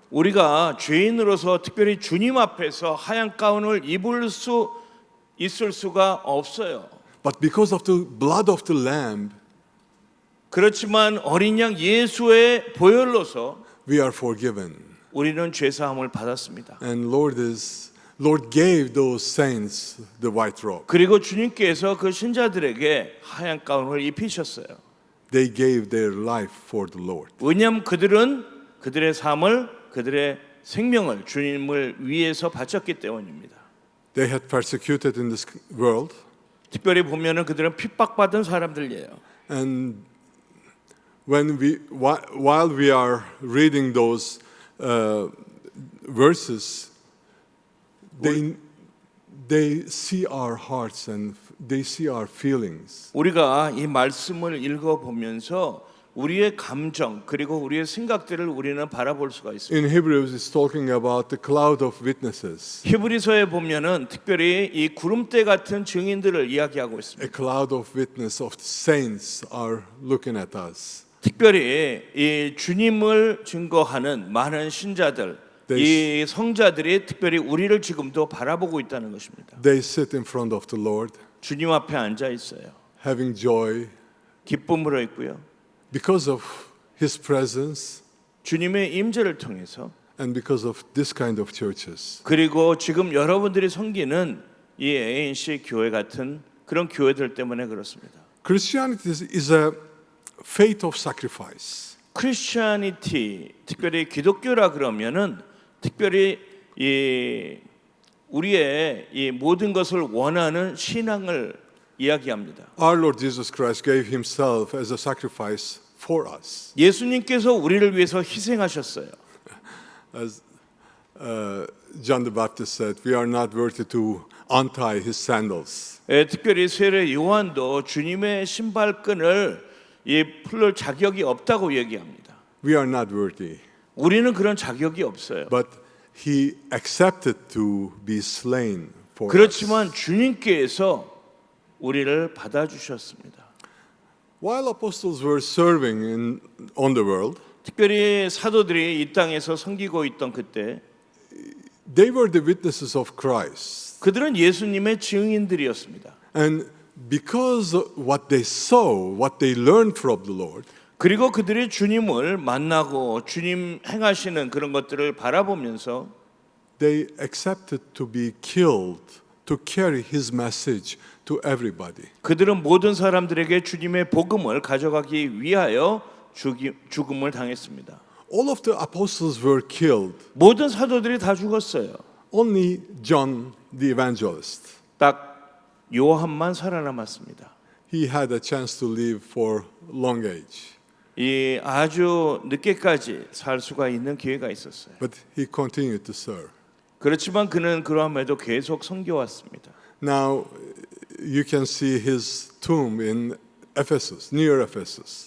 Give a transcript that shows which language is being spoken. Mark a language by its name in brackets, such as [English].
[Korean] 우리가 죄인으로서 특별히 주님 앞에서 하얀 가운을 입을 수 있을 수가 없어요. [English] But because of the blood of the Lamb, [Korean] 그렇지만 어린 양 예수의 보혈로서 [English] we are forgiven. [Korean] 우리는 죄 사함을 받았습니다. [English] And Lord gave those saints the white robe. [Korean] 그리고 주님께서 그 신자들에게 하얀 가운을 입히셨어요. [English] They gave their life for the Lord. [Korean] 왜냐하면 그들은 그들의 삶을 그들의 생명을 주님을 위해서 바쳤기 때문입니다. [English] They had persecuted in this world, [Korean] 특별히 보면은 그들은 핍박받은 사람들이에요. [English] and while we are reading those verses, they see our hearts and they see our feelings. [Korean] 우리가 이 말씀을 읽어 보면서 우리의 감정 그리고 우리의 생각들을 우리는 바라볼 수가 있습니다. [English] In Hebrews, it's talking about the cloud of witnesses. [Korean] 히브리서에 보면은 특별히 이 구름대 같은 증인들을 이야기하고 있습니다. [English] A cloud of witness of the saints are looking at us. [Korean] 특별히 이 주님을 증거하는 많은 신자들, 이 성자들이 특별히 우리를 지금도 바라보고 있다는 것입니다. [English] They sit in front of the Lord, [Korean] 주님 앞에 앉아 있어요. [English] having joy [Korean] 기쁨으로 있고요. [English] because of His presence [Korean] 주님의 임재를 통해서 [English] and because of this kind of churches. [Korean] 그리고 지금 여러분들이 섬기는 이 ANC 교회 같은 그런 교회들 때문에 그렇습니다. [English] Christianity is a faith of sacrifice. [Korean] 크리스천이티, 특별히 기독교라 그러면은 특별히 이 우리의 이 모든 것을 원하는 신앙을 이야기합니다. [English] Our Lord Jesus Christ gave Himself as a sacrifice for us. [Korean] 예수님께서 우리를 위해서 희생하셨어요. [English] As John the Baptist said, we are not worthy to untie His sandals. [Korean] 특별히 세례 요한도 주님의 신발끈을 이 풀을 자격이 없다고 얘기합니다. [English] We are not worthy, [Korean] 우리는 그런 자격이 없어요. [English] but He accepted to be slain for us. [Korean] 그렇지만 주님께서 우리를 받아주셨습니다. [English] While apostles were serving on the world, [Korean] 특별히 사도들이 이 땅에서 섬기고 있던 그때 [English] they were the witnesses of Christ. [Korean] 그들은 예수님의 증인들이었습니다. [English] And because of what they saw, what they learned from the Lord, [Korean] 그리고 그들이 주님을 만나고 주님 행하시는 그런 것들을 바라보면서 [English] they accepted to be killed to carry His message to everybody. [Korean] 그들은 모든 사람들에게 주님의 복음을 가져가기 위하여 죽음을 당했습니다. [English] All of the apostles were killed. [Korean] 모든 사도들이 다 죽었어요. [English] Only John the evangelist. [Korean] 딱 요한만 살아남았습니다. [English] He had a chance to live for long age. [Korean] 이 아주 늦게까지 살 수가 있는 기회가 있었어요. [English] But he continued to serve. [Korean] 그렇지만 그는 그러함에도 계속 섬겨왔습니다. [English] Now you can see his tomb in Ephesus, near Ephesus.